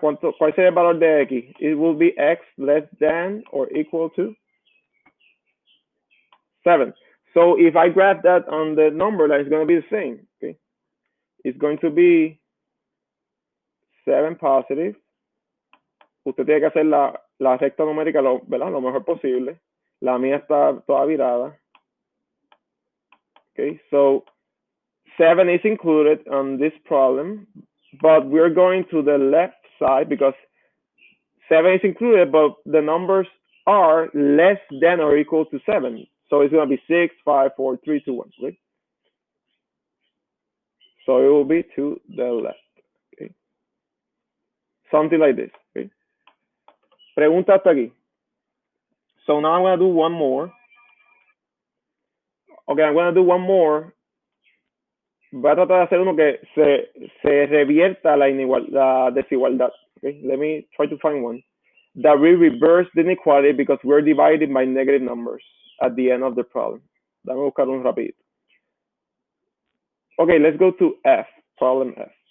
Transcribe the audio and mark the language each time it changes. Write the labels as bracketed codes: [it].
[es] ¿Cuál sería el valor de x? [en] It will be x less than or equal to 7. So if I graph that on the number, that is going to be the same. Okay, it's going to be 7 positive. [es] Usted tiene que hacer la recta numérica, ¿verdad? Lo mejor posible. La mía está toda virada. [en] Okay, so 7 is included on this problem, but we're going to the left side because 7 is included, but the numbers are less than or equal to 7. So it's going to be 6, 5, 4, 3, 2, 1. Okay? So it will be to the left. Okay? Something like this. Okay? [es] Pregunta hasta aquí. [en] So now I'm going to do one more. Okay, I'm going to do one more. [es] Voy a tratar de hacer uno que se revierta la desigualdad. [en] Okay? Let me try to find one that we reverse the inequality because we're divided by negative numbers at the end of the problem. [es] Dame buscar un rapidito. [en] Okay, let's go to F, problem F.